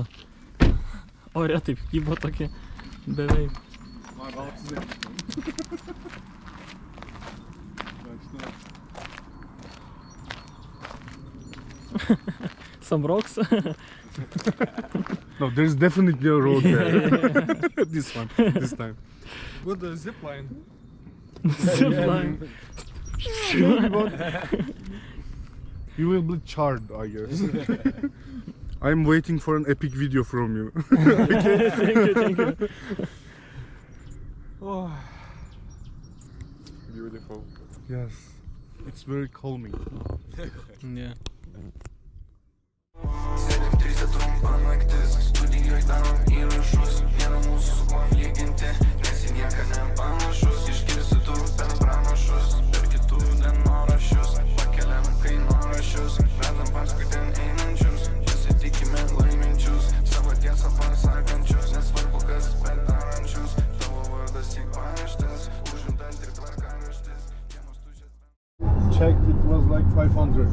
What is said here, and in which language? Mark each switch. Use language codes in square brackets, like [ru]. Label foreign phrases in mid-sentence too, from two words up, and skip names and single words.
[lt] Ore taip kybo tokie beveik. [en] Some rocks? No, there's definitely a road there. This time. With the zip line. Zipline. You will be charred, I guess. I'm waiting for an epic video from you. Thank you. Oh. Beautiful. Yes. It's very calming. Yeah. [lt] Sėdim trise trumpa naktis, studijoj darom įrašus, nėra mūsų su kuo lyginti, nes į nieką nepanašus, išgirsi tu per pranašus, per kitų dienoraščius, pakeliam kainoraščius, vedam paskui ten einančius, pasitikime laiminčius, savo tiesą pasakančius, nesvarbu kas bet darančius, tavo vardas tik paraštis, užimtas tik tvarkaraštis, kiemas tuščias. [en] Checked, it was like 500.